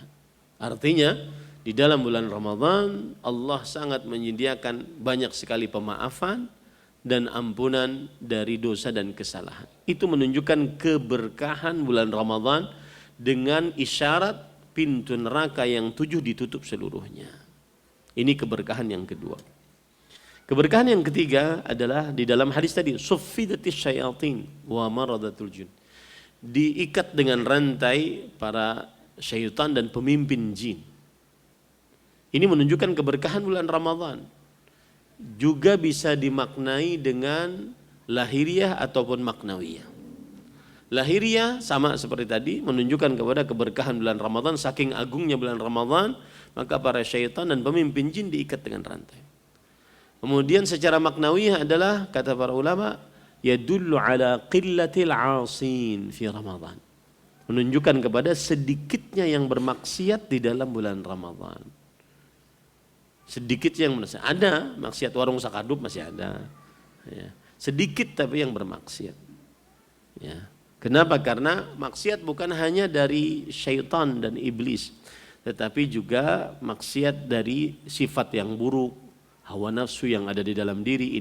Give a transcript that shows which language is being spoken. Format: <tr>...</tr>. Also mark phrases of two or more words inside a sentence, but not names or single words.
<id>Artinya di dalam bulan Ramadan Allah sangat menyediakan banyak sekali pemaafan dan ampunan dari dosa dan kesalahan. Itu menunjukkan keberkahan bulan Ramadan dengan isyarat pintu neraka yang 7 ditutup seluruhnya. Ini keberkahan yang kedua. Keberkahan yang ketiga adalah di dalam hadis tadi,</id> <ar>suffidatis syayatin wa maradatul jin.</ar> <id>Diikat dengan rantai para syaitan dan pemimpin jin. Ini menunjukkan keberkahan bulan Ramadan. Juga bisa dimaknai dengan lahiriah ataupun maknawiyah. Lahiriah sama seperti tadi, menunjukkan kepada keberkahan bulan Ramadan, saking agungnya bulan Ramadan, maka para syaitan dan pemimpin jin diikat dengan rantai. Kemudian secara maknawiyah adalah, kata para ulama,</id> <ar>yadullu ala qillatil 'asin fi Ramadan.</ar> <id>Menunjukkan kepada sedikitnya yang bermaksiat di dalam bulan Ramadan. Sedikit yang bermaksiat. Ada maksiat warung sakadup masih ada. Ya. Sedikit tapi yang bermaksiat. Ya. Kenapa? Karena maksiat bukan hanya dari syaitan dan iblis, tetapi juga maksiat dari sifat yang buruk, hawa nafsu yang ada di dalam diri.</id>